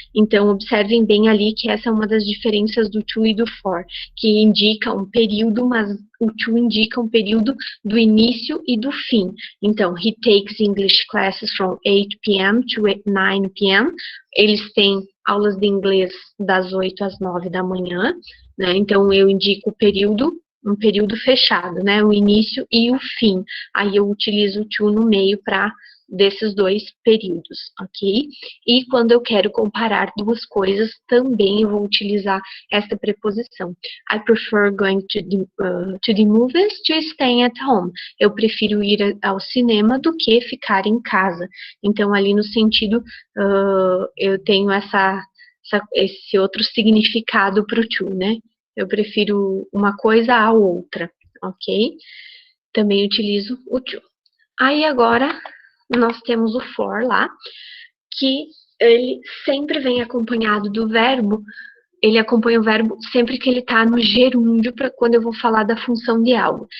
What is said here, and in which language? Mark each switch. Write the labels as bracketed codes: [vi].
[pt] Então, observem bem ali que essa é uma das diferenças do to e do for, que indica um período, mas o to indica um período do início e do fim. [en] Então, he takes English classes from 8 p.m. to 9 p.m. [pt] Eles têm aulas de inglês das 8 às 9 da manhã, né? Então, eu indico o período, um período fechado, né? O início e o fim. Aí eu utilizo o to no meio para desses dois períodos, ok? E quando eu quero comparar duas coisas, também eu vou utilizar essa preposição. [en] I prefer going to the movies to staying at home. [pt] Eu prefiro ir ao cinema do que ficar em casa. Então, ali no sentido, eu tenho esse outro significado para o to, né? Eu prefiro uma coisa à outra, ok? Também utilizo o to. Aí agora nós temos o for lá, que ele sempre vem acompanhado do verbo, ele acompanha o verbo sempre que ele está no gerúndio, para quando eu vou falar da função de algo.